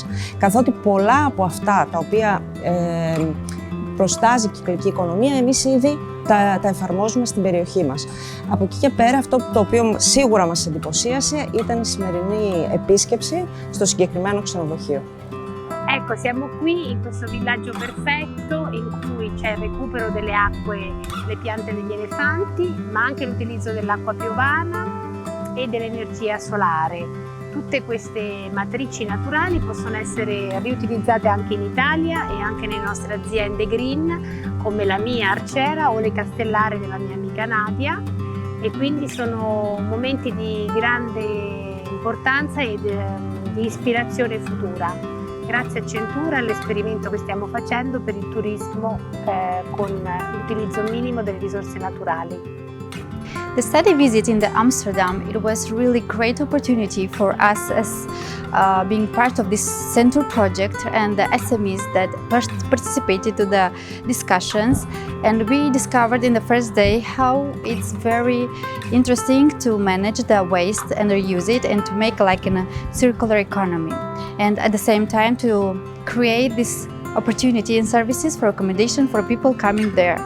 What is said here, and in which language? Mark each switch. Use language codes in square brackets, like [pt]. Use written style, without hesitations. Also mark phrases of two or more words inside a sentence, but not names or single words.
[el] Καθότι πολλά από αυτά τα οποία προστάζει η κυκλική οικονομία, εμείς ήδη τα εφαρμόζουμε στην περιοχή μας. Από εκεί και πέρα, αυτό το οποίο σίγουρα μας εντυπωσίασε ήταν η σημερινή επίσκεψη στο συγκεκριμένο ξενοδοχείο. [it] Ecco, siamo qui in questo villaggio perfetto in cui c'è il recupero delle acque, le piante degli elefanti, ma anche l'utilizzo dell'acqua piovana e dell'energia solare. Tutte queste matrici naturali possono essere riutilizzate anche in Italia e anche nelle nostre aziende green, come la mia Arcera o le castellare della mia amica Nadia, e quindi sono momenti di grande importanza e di ispirazione futura. Grazie a CenTour all'esperimento che stiamo facendo per il turismo con l'utilizzo minimo delle risorse naturali. [en] The study visit in Amsterdam, it was really great opportunity for us as being part of this CenTour project and the SMEs that participated to the discussions, and we discovered in the first day how it's very interesting to manage the waste and reuse it and to make like a circular economy, and at the same time to create this opportunity and services for accommodation for people coming there.